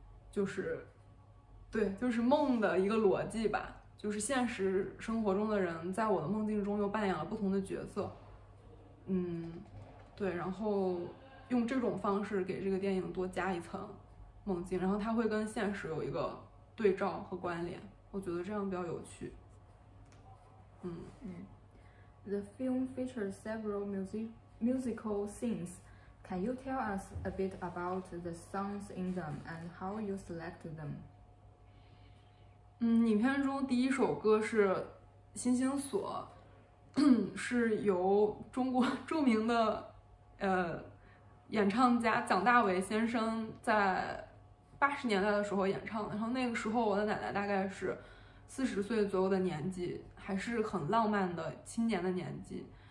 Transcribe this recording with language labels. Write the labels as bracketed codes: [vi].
[zh] 就是对，就是梦的一个逻辑吧，就是现实生活中的人在我的梦境中又扮演了不同的角色，对，然后用这种方式给这个电影多加一层梦境，然后它会跟现实有一个对照和关联，我觉得这样比较有趣。 [en] The film features several musical scenes. Can you tell us a bit about the songs in them and how you select them? [zh] 影片中第一首歌是《星星锁》，是由中国著名的演唱家蒋大为先生在80年代的时候演唱的。然后那个时候我的奶奶大概是40岁左右的年纪，还是很浪漫的青年的年纪。